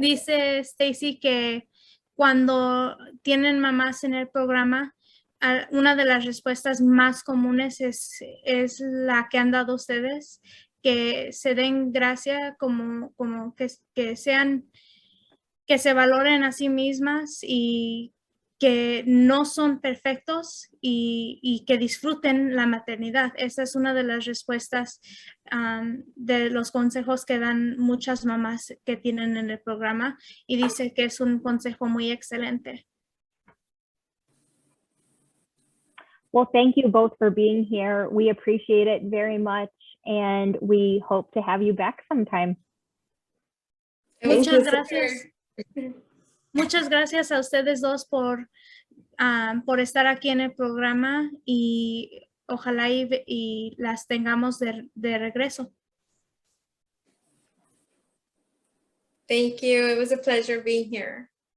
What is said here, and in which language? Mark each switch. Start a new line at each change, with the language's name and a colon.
Spanish: Dice Stacy que cuando tienen mamás en el programa, una de las respuestas más comunes es la que han dado ustedes, que se den gracia, como que se valoren a sí mismas y que no son perfectos y que disfruten la maternidad. Esa es una de las respuestas de los consejos que dan muchas mamás que tienen en el programa, y dice que es un consejo muy excelente.
English: Well, thank you both for being here. We appreciate it very much, and we hope to have you back sometime.
Spanish: Muchas gracias. Muchas gracias a ustedes dos por estar aquí en el programa, y ojalá y las tengamos de regreso.
English: Thank you. It was a pleasure being here.